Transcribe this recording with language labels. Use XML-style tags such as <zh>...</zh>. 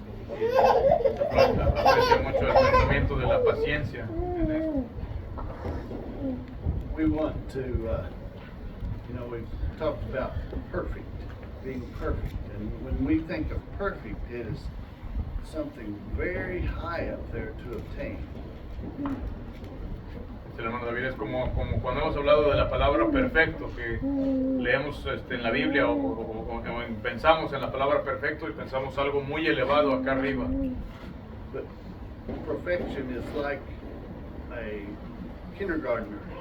<es>Y aprecio mucho el pensamiento de la paciencia en esto.</es> <en>We want to, we've talked about perfect, being perfect. And when we think of perfect, it is something very high up there to obtain.</en> <es>El hermano David, es como cuando hemos hablado de la palabra perfecto, que leemos en la Biblia o pensamos en la palabra perfecto y pensamos algo muy elevado acá arriba.</es> <en>But perfection is like a kindergartner.</en>